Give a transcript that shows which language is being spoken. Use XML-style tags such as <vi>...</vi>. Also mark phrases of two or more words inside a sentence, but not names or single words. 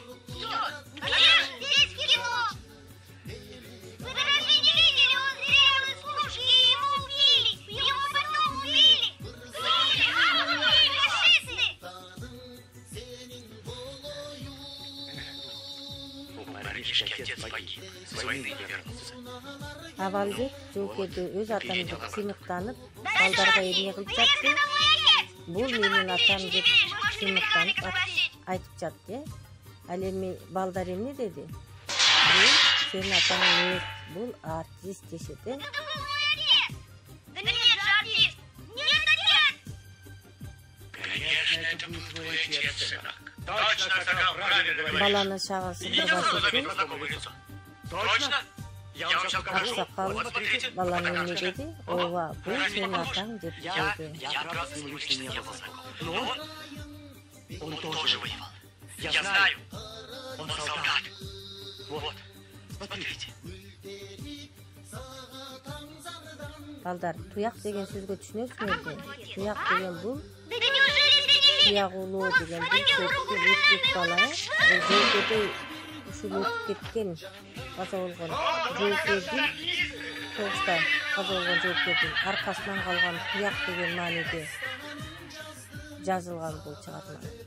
<ru>Кто? Конечно, здесь в кино. Вы разве не видели? Он зрел из пушки, и его убили. Его потом убили. Фашисты! Парижский отец погиб. С войны не вернулся.</ru> <ky>Авалбек жоокерди өз атам деп сыймыктанып, балдарга эмне кылып жатты? Бул менин атам деп сыймыктанып айтып жатты. Ал эми балдар эмне деди? Бул сенин атаң эмес, бул артист дешет.</ky> <ru>Это был мой отец! Да нет же, артист! Нет, отец! Конечно, это был твой отец, сынок. Точно, Сакал, правильно говоришь.</ru> <ky>Баланы шагы сыгырбаш үчүн</ky> <ru>Знакомое лицо. Точно? Я вам сейчас покажу.</ru> <ky>аксакал</ky> <ru>Вот смотрите.</ru> <ky>баланы эмне деди? Ооба, бул сенин атаң деп койду.</ky> <ru>Я правда с ним лично не был знаком. Но он тоже воевал. Я знаю. Он солдат. Вот. Смотрите.</ru> <ky>Балдар, туяк деген сөзгө түшүнөсүңөрбү? Туяк деген бул</ky> <ru>Да неужели ты не видишь?</ru> <ky>туяк улоо деген бул сөздү өтүп бала, жоокерде ушул өтүп кеткен каза болгон жоокердин согушта каза болгон жоокердин аркасынан калган туяк деген мааниде жазылган бул чыгарма.</ky>